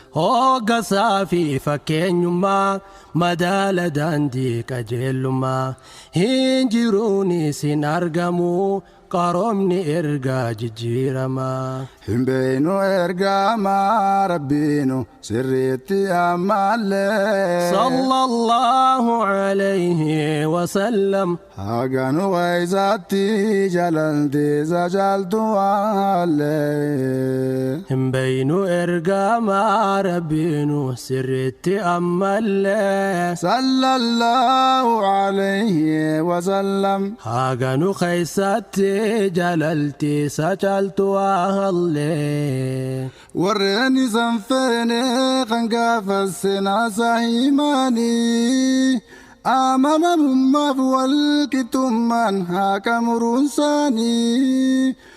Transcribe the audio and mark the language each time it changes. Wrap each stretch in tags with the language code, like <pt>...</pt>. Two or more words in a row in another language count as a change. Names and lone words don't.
<om>Hoggasaa fi fakkeenyummaa madaala daandii qajeelummaa hin jiruun isin argamu. Qaroomni ergaa jijjiirama. Hin beeynu ergamaa Rabbiinu sirriitti ammallee.</om> <ar>صلى الله عليه وسلم.</ar> <om>Haga nu keessatti jaalalti isa caaltu waallee. Hin beeynu ergamaa Rabbiinu sirriitti ammallee.</om> <ar>صلى الله عليه وسلم.</ar> <om>Haga nu keessatti jaalalti isa caaltu waallee. Warreen isan feene kan gaafa seenaa isaa himanii. Amanamummaaf wal qixxummaan haa qamuruun isaanii.</om>